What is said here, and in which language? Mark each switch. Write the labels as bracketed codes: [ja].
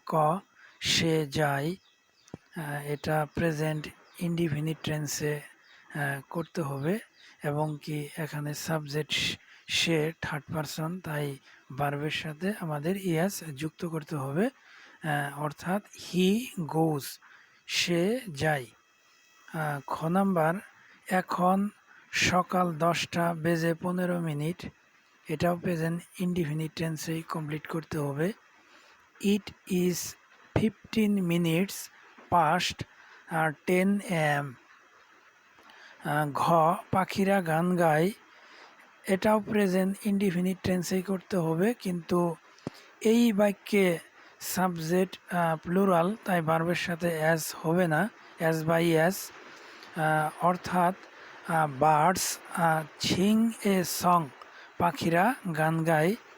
[bn] ক, সে যায়। এটা প্রেজেন্ট ইনডিফিনিট টেন্সে করতে হবে এবং কি এখানে সাবজেক্ট সে থার্ড পারসন, তাই ভার্বের সাথে আমাদের ইয়াস যুক্ত করতে হবে, অর্থাৎ [en] he goes, [bn] সে যায়। খ নাম্বার, এখন সকাল 10:15, এটাও প্রেজেন্ট ইনডিফিনিট টেন্সেই কমপ্লিট করতে হবে। [en] It is 15 minutes past 10 AM। [bn] ঘ, পাখিরা গান গায়, এটাও প্রেজেন্ট ইনডিফিনিট টেন্সেই করতে হবে, কিন্তু এই বাক্যে সাবজেক্ট প্লুরাল, তাই ভার্বের সাথে অ্যাজ হবে না, অ্যাজ বাই অ্যাজ, অর্থাৎ [en] birds sing a song, [bn] পাখিরা গান গায়।